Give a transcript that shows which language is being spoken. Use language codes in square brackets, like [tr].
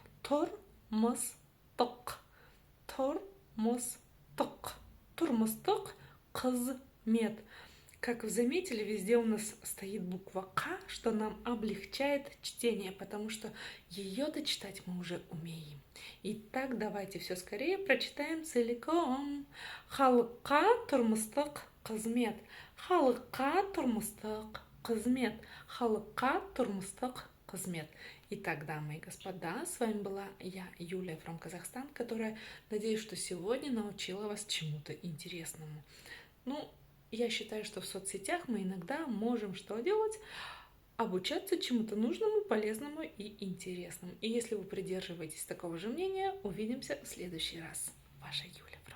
[kk] Тұрмыстық. Тұрмыстық. Тұрмыстық қызмет. [ru] Как вы заметили, везде у нас стоит буква «к», что нам облегчает чтение, потому что ее-то читать мы уже умеем. Итак, давайте все скорее прочитаем целиком. [kk] Халыққа тұрмыстық қызмет. Халыққа тұрмыстық қызмет. Халыққа тұрмыстық қызмет. [ru] Итак, дамы и господа, с вами была я, Юлия from Казахстан, которая, надеюсь, что сегодня научила вас чему-то интересному. Я считаю, что в соцсетях мы иногда можем что делать? Обучаться чему-то нужному, полезному и интересному. И если вы придерживаетесь такого же мнения, увидимся в следующий раз. Ваша Юля.